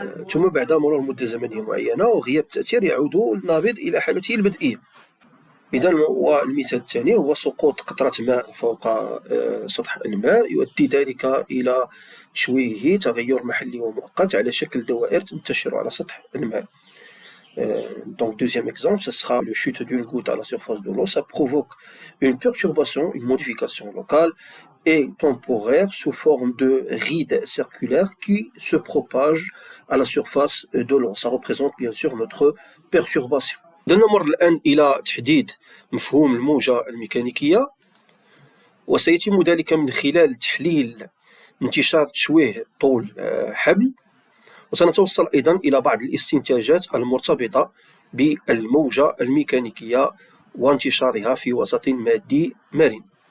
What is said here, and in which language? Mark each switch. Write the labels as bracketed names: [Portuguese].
[Arabic] ثم بعد مرور مدة زمنية معينة وغياب التأثير يعود النابض إلى حالته البدئية. إذا والمثال الثاني هو سقوط قطرة ماء فوق سطح الماء يؤدي ذلك إلى تشويهه، تغير محلي ومؤقت على شكل دوائر تنتشر على سطح الماء. [French] Donc deuxième exemple, ce sera le chute d'une goutte à la surface de l'eau. Ça provoque une perturbation, une modification locale et temporaire sous forme de rides circulaires qui se propagent à la surface de l'eau. Ça représente bien sûr notre perturbation. [Arabic] نمر الآن إلى تحديد مفهوم الموجة الميكانيكية، وسيتم ذلك من خلال تحليل انتشار تشويه طول حبل، وسنتوصل أيضا إلى بعض الاستنتاجات المرتبطة بالموجة الميكانيكية وانتشارها في وسط مادي مرن.